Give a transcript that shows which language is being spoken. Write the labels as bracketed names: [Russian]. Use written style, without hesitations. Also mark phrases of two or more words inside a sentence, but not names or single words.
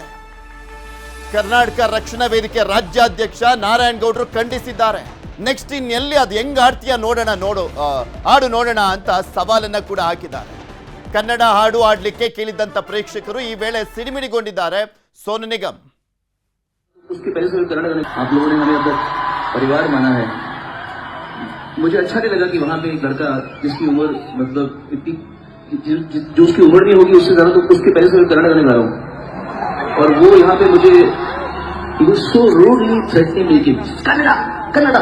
[Kannada] ಕರ್ನಾಟಕ ರಕ್ಷಣಾ ವೇದಿಕೆ ರಾಜ್ಯಾಧ್ಯಕ್ಷ ನಾರಾಯಣ್ ಗೌಡ್ರು ಖಂಡಿಸಿದ್ದಾರೆ. ನೆಕ್ಸ್ಟ್ ಇನ್ನೆಲ್ಲಿ ಅದು ಹೆಂಗ್ ಆಡ್ತೀಯ ಹಾಡು ನೋಡೋಣ ಅಂತ ಸವಾಲನ್ನ ಕೂಡ ಹಾಕಿದ್ದಾರೆ. ಕನ್ನಡ ಹಾಡು ಆಡ್ಲಿಕ್ಕೆ ಕೇಳಿದಂತ ಪ್ರೇಕ್ಷಕರು ಈ ವೇಳೆ ಸಿಡಿಮಿಡಿಗೊಂಡಿದ್ದಾರೆ ಸೋನು ನಿಗಮ್. [Hindi] उसके पहले से कन्नड़ आप लोगों ने हमें अब परिवार माना है। मुझे अच्छा नहीं लगा कि वहाँ पे एक लड़का जिसकी उम्र मतलब इतनी जो उसकी उम्र नहीं होगी उससे ज्यादा, तो उसके पहले से कन्नड़ गाने गा रहा हूँ और वो यहाँ पे मुझे [English] so rudely threatening [Hindi] लेके कन्नड़ा।